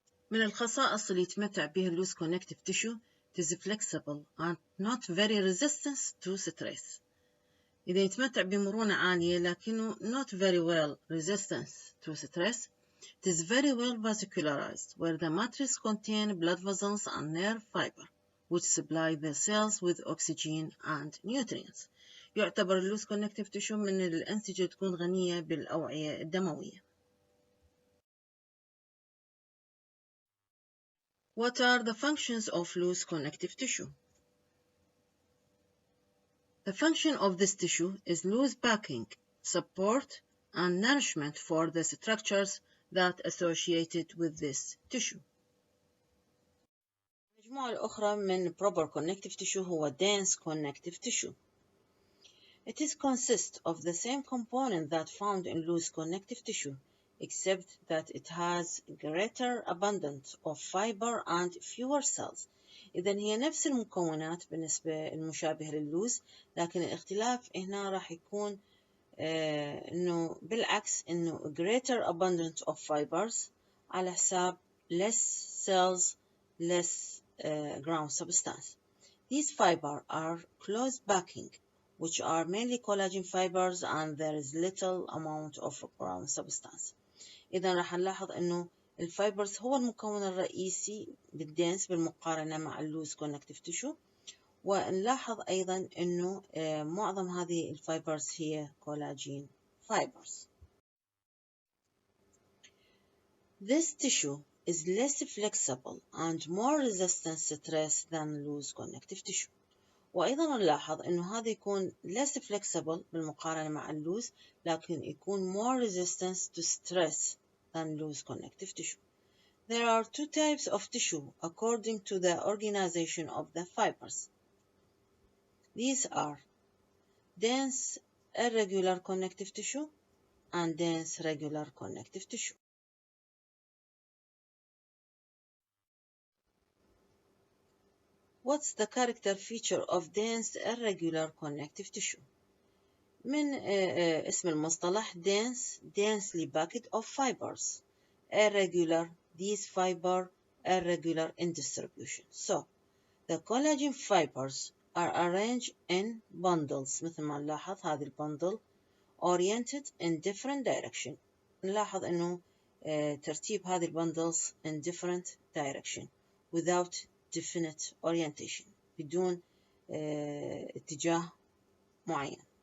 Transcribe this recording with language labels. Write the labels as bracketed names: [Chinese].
[Arabic] من الخصائص اللي يتمتع بها [English] loose connective tissue, it is flexible and not very resistant to stress. [Arabic] إذا يتمتع بمرونة عالية لكنه [English] not very well resistant to stress, it is very well vascularized, where the matrix contains blood vessels and nerve fiber, which supply the cells with oxygen and nutrients. [Arabic] يعتبر اللوس connective tissue من الأنسجة تكون غنية بالأوعية الدموية. [English] What are the functions of loose connective tissue? The function of this tissue is loose backing, support, and nourishment for the structures that associated with this tissue. [Arabic] المجموعة الأخرى من proper connective tissue هو dense connective tissue. [English] It is consists of the same component that found in loose connective tissue, except that it has greater abundance of fiber and fewer cells. [Arabic] إذن هي نفس المكونات بالنسبة المشابهة لللوز، لكن الاختلاف هنا راح يكون إنه بالعكس إنه [English] greater abundance of fibers [Arabic] على حساب [English] less cells, less ground substance. These fibers are close backing, which are mainly collagen fibers, and there is little amount of ground substance. [Arabic] إذا راح نلاحظ إنه الفايبرز هو المكون الرئيسي بالدنس بالمقارنة مع اللوز كونكتيف تيشو. ونلاحظ أيضا أنه معظم هذه الفايبرز هي collagen fibers. [English] This tissue is less flexible and more resistant to stress than loose connective tissue. [Arabic] وأيضا نلاحظ أنه هذا يكون [English] less flexible [Arabic] بالمقارنة مع اللوز، لكن يكون [English] more resistant to stress than loose connective tissue. There are two types of tissue according to the organization of the fibers. These are dense irregular connective tissue and dense regular connective tissue. What's the character feature of dense irregular connective tissue? [Arabic] من اسم المصطلح [English] dense, densely packed of fibers. Irregular, these fiber irregular in distribution. So, the collagen fibers are arranged in bundles. [Arabic] مثل ما نلاحظ هذه البندل [English] oriented in different direction. [Arabic] نلاحظ إنه ترتيب هذه البندلز [English] in different direction without definite orientation، [Arabic] بدون اتجاه معين.